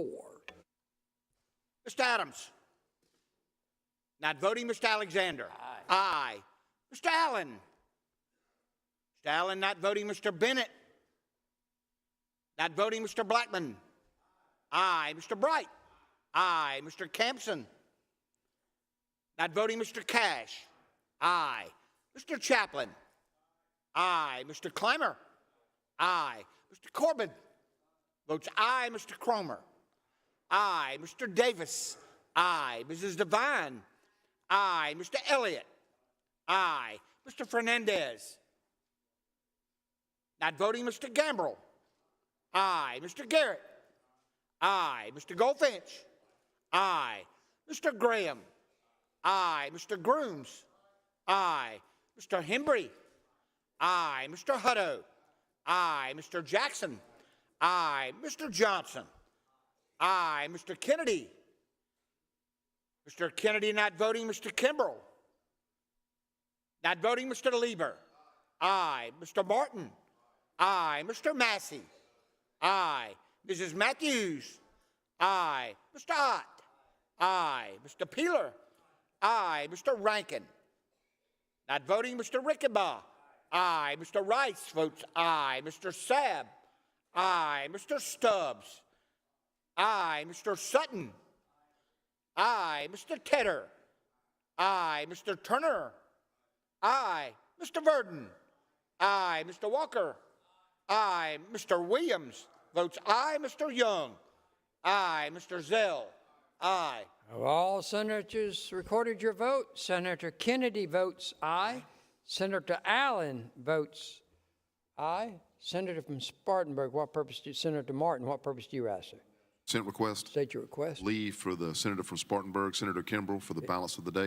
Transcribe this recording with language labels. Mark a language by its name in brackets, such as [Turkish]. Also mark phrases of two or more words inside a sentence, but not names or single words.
[English] Mr. Adams. Not voting, Mr. Alexander. Aye. Mr. Allen. Mr. Allen not voting, Mr. Bennett. Not voting, Mr. Blackman. Aye. Mr. Bright. Aye. Mr. Campson. Not voting, Mr. Cash. Aye. Mr. Chaplin. Aye. Mr. Clymer. Aye. Mr. Corbin. Votes aye. Mr. Cromer. Aye. Mr. Davis. Aye. Mrs. Devine. Aye. Mr. Elliott. Aye. Mr. Fernandez. Not voting, Mr. Gambrell. Aye. Mr. Garrett. Aye. Mr. Goldfinch. Aye. Mr. Graham. Aye. Mr. Grooms. Aye. Mr. Hembry. Aye. Mr. Hutto. Aye. Mr. Jackson. Aye. Mr. Johnson. Aye. Mr. Kennedy. Mr. Kennedy not voting, Mr. Kimbrell. Not voting, Mr. Lieber. Aye. Mr. Martin. Aye. Mr. Massey. Aye. Mrs. Matthews. Aye. Mr. Ott. Aye. Mr. Peeler. Aye. Mr. Rankin. Not voting, Mr. Rickenbaugh. Aye. Mr. Rice votes aye. Mr. Sabb. Aye. Mr. Stubbs. Aye. Mr. Sutton. Aye. Mr. Tedder. Aye. Mr. Turner. Aye. Mr. Verdon. Aye. Mr. Walker. Aye. Mr. Williams votes aye. Mr. Young. Aye. Mr. Zell. Aye. Have all senators recorded your vote? Senator Kennedy votes aye. Senator Allen votes aye. Senator from Spartanburg, what purpose do Senator Martin, what purpose do you ask, sir? Senate request. State your request. Leave for the senator from Spartanburg, Senator Kimbrell, for the balance of the day.